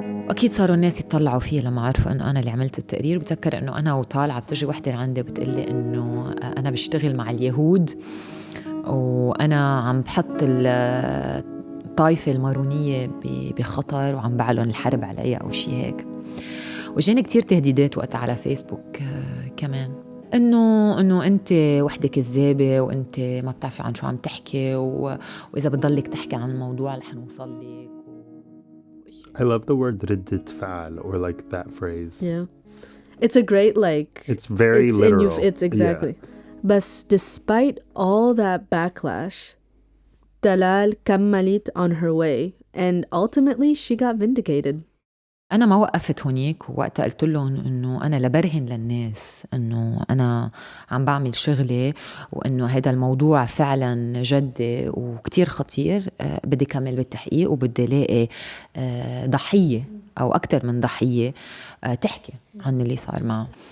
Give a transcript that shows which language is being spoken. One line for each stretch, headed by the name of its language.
Arabic: أكيد صاروا الناس يتطلعوا فيه لما عرفوا أنه أنا اللي عملت التقرير. بتذكر أنه أنا وطالعة بتجي وحدة عندي بتقلي أنه أنا بشتغل مع اليهود وأنا عم بحط الطائفة المارونية بخطر وعم بعلن الحرب عليها أو شيء هيك. وجاني كتير تهديدات وقت على فيسبوك كمان، إنه أنت وحدة كذابة وأنت ما بتعرفي عن شو عم تحكي، وإذا بتضلك تحكي عن الموضوع رح نوصل لك.
English: I love the word ردة فعل, or like that phrase. Yeah. It's a great, like... It's very it's literal. It's exactly. Yeah. But despite all that backlash, Dalal كملت on her way, and ultimately she got vindicated.
Arabic: أنا ما وقفت هونيك، ووقتها قلت لهم إنه أنا لبرهن للناس إنه أنا عم بعمل شغلي، وإنه هذا الموضوع فعلا جدي وكتير خطير. بدي كمل بالتحقيق وبدي لاقي ضحية أو أكتر من ضحية تحكي عن اللي صار معه.